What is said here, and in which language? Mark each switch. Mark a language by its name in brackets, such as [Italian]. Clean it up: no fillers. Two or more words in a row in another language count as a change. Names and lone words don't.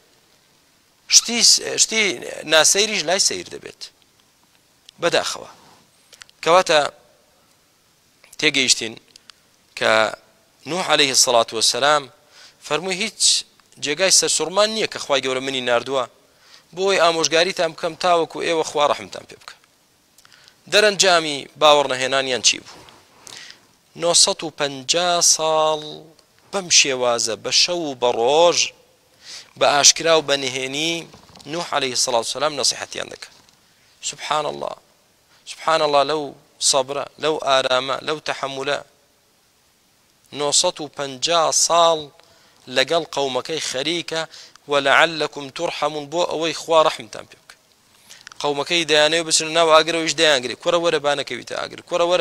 [Central Kurdish] شتی ناسەیریش لای سەیر دەبێت بەداخەوە کەواتە تێگەیشتین کە نوح [Arabic] عەلەیهی الصەلاة وەسەلام [Central Kurdish] فەرمووی هیچ جێگای سەرسوڕمان نییە کە خوای گەورە منی ناردووە بۆی ئامۆژگاریتان بکەم تاوەکو ئێوە خوا ڕەحمتان پێ بکە دەرەنجامی باوەڕ نەهێنانیان چی بوو 950 ساڵ بەم شێوازە بە شەو و بە ڕۆژ بە ئاشکرا و بە نهێنی نوح [Arabic] عەلەیهی الصەلاة وەسەلام [Central Kurdish] نەسیحەتیان دەکات [Arabic] سبحان الله سبحان الله [Central Kurdish] لەو صبرە لەو ئارامە لەو تەحەمولە 950 ساڵ لەگەڵ قەومەکەی خەریکە [Arabic] وەلەعەلەکم تورحەمون [Central Kurdish] بۆ ئەوەی خوا ڕەحمتان پێ بکە قەومەکەی دەیانەوە بچن ناو ئاگرەوەیش دەیانگری کوڕە وەرە با نەکەویتە ئاگر کوڕە وەرە